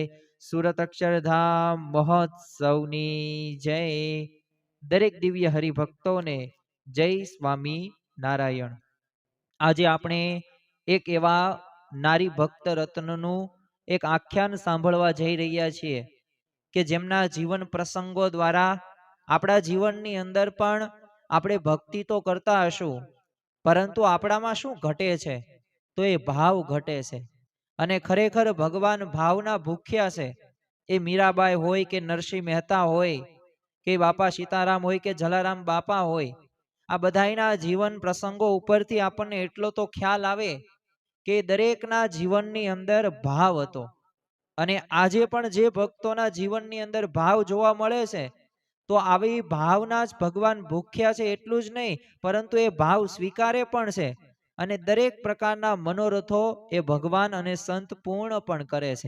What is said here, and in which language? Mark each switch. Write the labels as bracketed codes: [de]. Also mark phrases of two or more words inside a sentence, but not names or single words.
[gu] સૂરત અક્ષરધામ મહોત્સવની જય। દરેક દિવ્ય હરિભક્તો ને જય સ્વામી નારાયણ। આજ આપણે એક એવા નારી ભક્ત રત્નનું એક આખ્યાન સાંભળવા જઈ રહ્યા છીએ કે જેમના જીવન પ્રસંગો દ્વારા આપણા જીવનની અંદર પણ આપણે ભક્તિ તો કરતા હશું પરંતુ આપણામાં શું ઘટે છે તો એ ભાવ ઘટે છે અને ખરેખર ભગવાન ભાવના ભૂખ્યા છે। એ મીરાબાઈ હોય કે નરસિંહ મહેતા હોય કે બાપા સીતારામ હોય કે જલારામ બાપા હોય, આ બધાયના જીવન પ્રસંગો ઉપરથી આપણને એટલો તો ખ્યાલ આવે કે દરેકના જીવનની અંદર ભાવ હતો અને આજે પણ જે ભક્તોના જીવનની અંદર ભાવ જોવા મળે છે તો આવી ભાવના જ ભગવાન ભૂખ્યા છે એટલું જ નહીં પરંતુ એ ભાવ સ્વીકારે પણ છે અને દરેક પ્રકારના મનોરથો એ ભગવાન અને સંત પૂર્ણ પણ કરે છે।